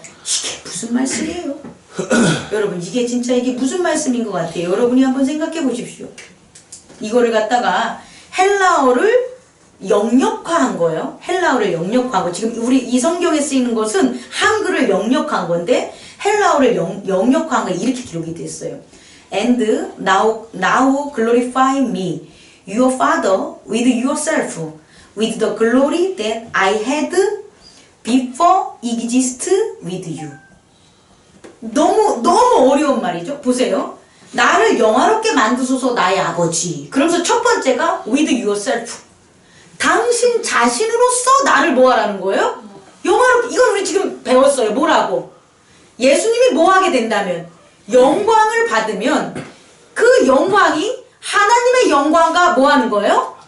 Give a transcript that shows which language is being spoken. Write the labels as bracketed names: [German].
[Korean] 이게 무슨 말씀이에요? 여러분, 이게 진짜 이게 무슨 말씀인 것 같아요? 여러분이 한번 생각해 보십시오. 이거를 갖다가 헬라어를 영역화한 거예요. 헬라어를 영역화한 거. 지금 우리 이 성경에 쓰이는 것은 한글을 영역한 건데 헬라어를 영역화한 거 이렇게 기록이 됐어요. [English] And now glorify me, your Father, with yourself, with the glory that I had before exist with you. [Korean] 너무 어려운 말이죠. 보세요. 나를 영화롭게 만드소서 나의 아버지. 그러면서 첫 번째가 [English] with yourself. [Korean] 당신 자신으로서 나를 뭐 하라는 거예요? 영화롭게. 이건 우리 지금 배웠어요. 뭐라고? 예수님이 뭐 하게 된다면 영광을 받으면 그 영광이 하나님의 영광과 뭐 하는 거예요?